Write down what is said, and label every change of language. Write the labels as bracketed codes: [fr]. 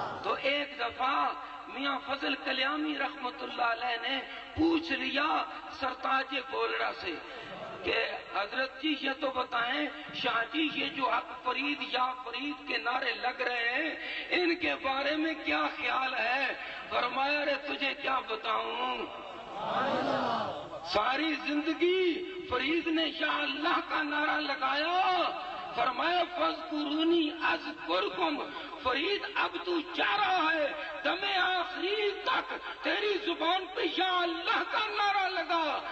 [ur] تو ایک دفعہ میاں فضل کلیامی رحمت اللہ علیہ نے پوچھ لیا سرتاج گولڑا سے کہ حضرت جی یہ تو بتائیں شاہ جی یہ جو حق فرید یا فرید کے نعرے لگ رہے ہیں ان کے بارے میں کیا خیال ہے؟ فرمایا رے تجھے کیا بتاؤں، ساری زندگی فرید نے یا اللہ کا نعرہ لگایا. [ar] فرمایا فاذکرونی اذکرکم. [ur] فرید اب تو چاہ رہا ہے دم آخری تک تیری زبان پہ یا اللہ کا نعرہ لگا.